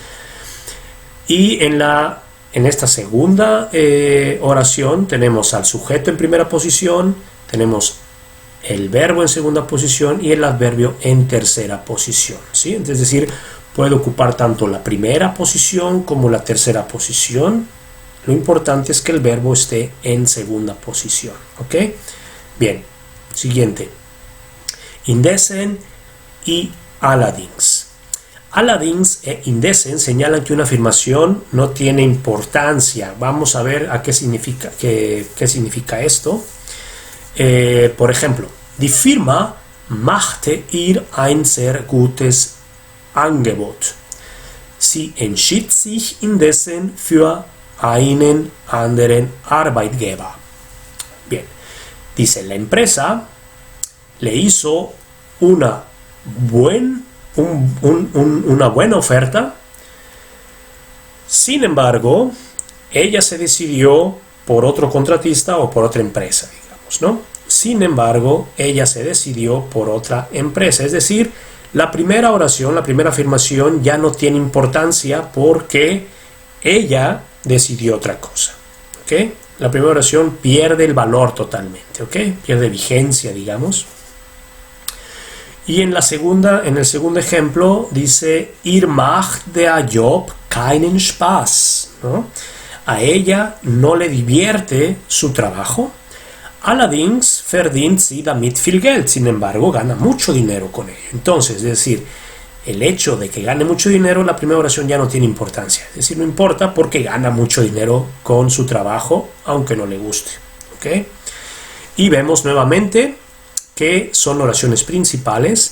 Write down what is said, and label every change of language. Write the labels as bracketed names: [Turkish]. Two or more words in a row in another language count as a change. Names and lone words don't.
[Spanish] Y en esta segunda oración tenemos al sujeto en primera posición, tenemos el verbo en segunda posición y el adverbio en tercera posición, ¿sí? Es decir, puede ocupar tanto la primera posición como la tercera posición. Lo importante es que el verbo esté en segunda posición, ¿ok? Bien, siguiente. Indessen y allerdings. Allerdings e indessen señalan que una afirmación no tiene importancia. Vamos a ver a qué significa esto. Por ejemplo, [German] die Firma machte ihr ein sehr gutes Angebot. Sie entschied sich indessen für einen anderen Arbeitgeber. [Spanish] Bien, dice, la empresa le hizo una buena oferta. Sin embargo, ella se decidió por otro contratista o por otra empresa, digamos, ¿no? Sin embargo, ella se decidió por otra empresa. Es decir, la primera oración, la primera afirmación ya no tiene importancia porque ella decidió otra cosa. ¿Ok? la primera oración pierde el valor totalmente, ¿ok? Pierde vigencia, digamos. Y en el segundo ejemplo dice, [German] ihr macht der Job keinen Spaß, [Spanish] ¿no? A ella no le divierte su trabajo. [German] Allerdings verdient sie damit viel Geld. [Spanish] Sin embargo, gana mucho dinero con ello. Entonces, es decir, el hecho de que gane mucho dinero, la primera oración ya no tiene importancia. Es decir, no importa porque gana mucho dinero con su trabajo, aunque no le guste, ¿ok? Y vemos nuevamente que son oraciones principales.